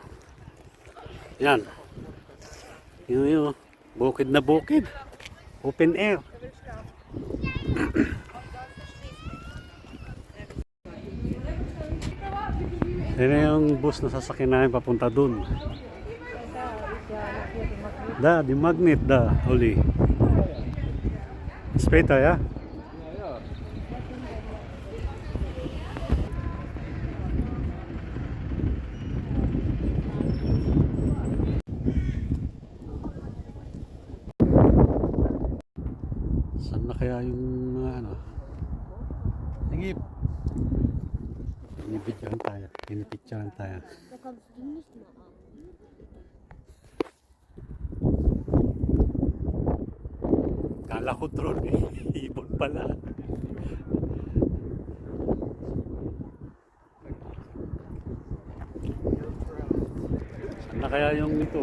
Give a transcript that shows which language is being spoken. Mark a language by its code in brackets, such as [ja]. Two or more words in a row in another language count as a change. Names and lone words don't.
[tl] Yan, yun, bukid na bukid, [en] open air. [tl] Yan yung bus na sasakyan namin papunta dun. Di magnet uli. [de] Später, ja? [tl] Saan na kaya yung Sige. Pinipicturean tayo. [de] Da kommst du nicht mehr an. [tl] Kala ko drone ibon pala. Saan na kaya yung ito?